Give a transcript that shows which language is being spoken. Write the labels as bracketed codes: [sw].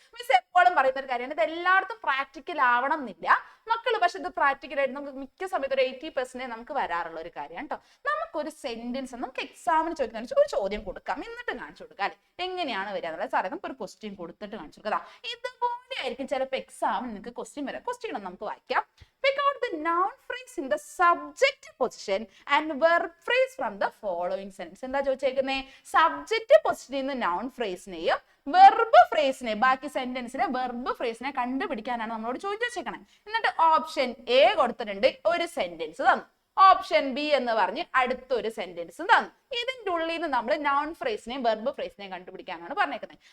[ml] Miss എപ്പോഴും പറയുന്ന ഒരു കാര്യമാണ്. ഇത് എല്ലായിടത്തും പ്രാക്ടിക്കൽ ആവണം എന്നില്ല മക്കള്. പക്ഷെ ഇത് പ്രാക്ടിക്കൽ ആയിട്ട് നമുക്ക് മിക്ക സമയത്ത് ഒരു 80% നമുക്ക് വരാറുള്ള ഒരു കാര്യമാണ് കേട്ടോ. നമുക്കൊരു സെന്റൻസ് നമുക്ക് എക്സാമിന് ചോദിക്കുന്ന ഒരു ചോദ്യം കൊടുക്കാം, എന്നിട്ട് കാണിച്ചു കൊടുക്കാം അല്ലെ എങ്ങനെയാണ് വരിക എന്നുള്ളത്. സാറേ നമുക്ക് ഒരു ക്വസ്റ്റ്യൻ കൊടുത്തിട്ട് കാണിച്ചു കൊടുക്കാം. ഇതുപോലെ ആയിരിക്കും ചിലപ്പോൾ എക്സാമിന് നിങ്ങൾക്ക് ക്വസ്റ്റ്യൻ വരാം. ക്വസ്റ്റ്യൻ ഒന്ന് നമുക്ക് വായിക്കാം. [en] Pick out the noun phrase in the subject position and verb phrase from the following sentence. [ml] എന്താ ചോദിച്ചേക്കുന്നേ? സബ്ജക്റ്റ് പൊസിഷനിൽ നിന്ന് നൗൺ ഫ്രേസിനെയും വെർബ് ഫ്രേസിനെ, ബാക്കി സെന്റൻസിനെ വെർബ് ഫ്രേസിനെ കണ്ടുപിടിക്കാനാണ് നമ്മളോട് ചോദിച്ചേക്കണേ. എന്നിട്ട് ഓപ്ഷൻ എ കൊടുത്തിട്ടുണ്ട്, ഒരു സെന്റൻസ് തന്നു. ഓപ്ഷൻ ബി എന്ന് പറഞ്ഞ് അടുത്തൊരു സെന്റൻസ് തന്നു. ഇതിന്റെ ഉള്ളിൽ നിന്ന് നമ്മൾ നൗൺ ഫ്രേസിനെയും വെർബ് ഫ്രേസിനെയും കണ്ടുപിടിക്കാനാണ് പറഞ്ഞേക്കുന്നത്.